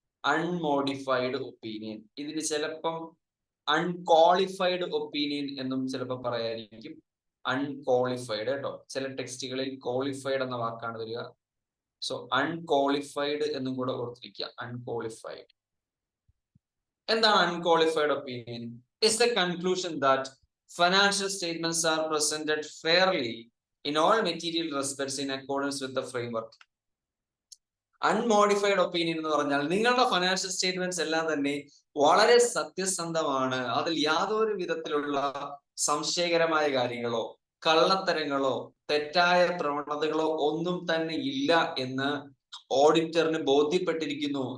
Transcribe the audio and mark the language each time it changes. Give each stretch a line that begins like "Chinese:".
Malayalam: Unmodified opinion, ഇതിന് ചിലപ്പം unqualified opinion എന്നും ചിലപ്പോൾ പറയായിരിക്കും. അൺക്വാളിഫൈഡ് കേട്ടോ, ചില ടെക്സ്റ്റുകളിൽ ക്വാളിഫൈഡ് എന്ന വാക്കാണ് വരിക. സോ അൺക്വാളിഫൈഡ് എന്നും കൂടെ ഓർത്തിരിക്കുക. അൺക്വാളിഫൈഡ് എന്താണ്?
English: Unqualified opinion is the conclusion that financial statements are presented fairly in all material respects in accordance with the framework.
Malayalam: Unmodified opinion എന്ന് പറഞ്ഞാൽ നിങ്ങളുടെ ഫൈനാൻഷ്യൽ സ്റ്റേറ്റ്മെന്റ്സ് എല്ലാം തന്നെ വളരെ സത്യസന്ധമാണ്, അതിൽ യാതൊരു വിധത്തിലുള്ള സംശയകരമായ കാര്യങ്ങളോ കള്ളത്തരങ്ങളോ തെറ്റായ പ്രവണതകളോ ഒന്നും തന്നെ ഇല്ല എന്ന് ഓഡിറ്ററിന് ബോധ്യപ്പെട്ടിരിക്കുന്നു.